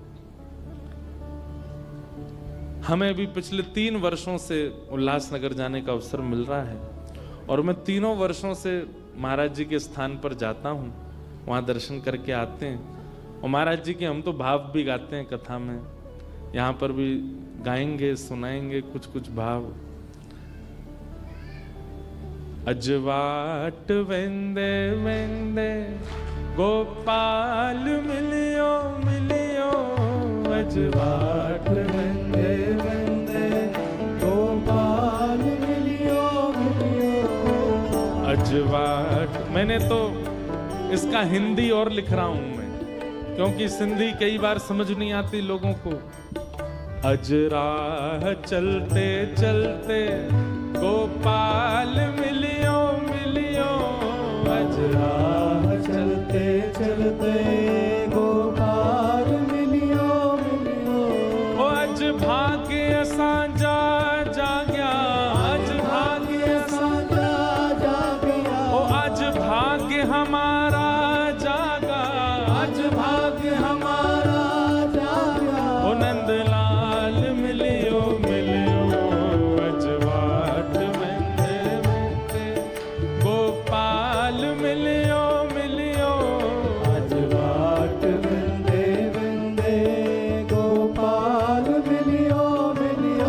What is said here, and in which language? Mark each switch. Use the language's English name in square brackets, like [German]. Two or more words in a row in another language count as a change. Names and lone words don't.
[Hindi] हमें भी पिछले 3 वर्षों से उल्लासनगर जाने का अवसर मिल रहा है, और मैं 3 वर्षों से महाराज जी के स्थान पर जाता हूँ, वहाँ दर्शन करके आते हैं। और महाराज जी के हम तो भाव भी गाते हैं कथा में, यहाँ पर भी गाएंगे, सुनाएंगे कुछ कुछ भाव। [Sindhi] अजवाट वेंदे वेंदे गोपाल मिलियो मिलियो, अजवाट वेंदे वेंदे गोपाल मिलियो मिलियो। अजवाट, [Hindi] मैंने तो इसका हिंदी और लिख रहा हूं मैं, क्योंकि सिंधी कई बार समझ नहीं आती लोगों को। अजराह चलते चलते गोपाल [Sindhi] मिलियो मिलियो, [Hindi] अजराह चलते चलते गोपाल [Sindhi] मिलियो मिलियो। ओ अज भाग्य असांजा जाग्या, अज भाग्य असांजा जाग्या। [Hindi] ओ अज भाग्य हमारा जागा, अज भाग्य हमारा जागा। [Sindhi] ओ नंदलाल मिलियो मिलियो, अजवाट वेंदे वेंदे गोपाल मिलियो मिलियो, अजवाट वेंदे वेंदे गोपाल मिलियो मिलियो।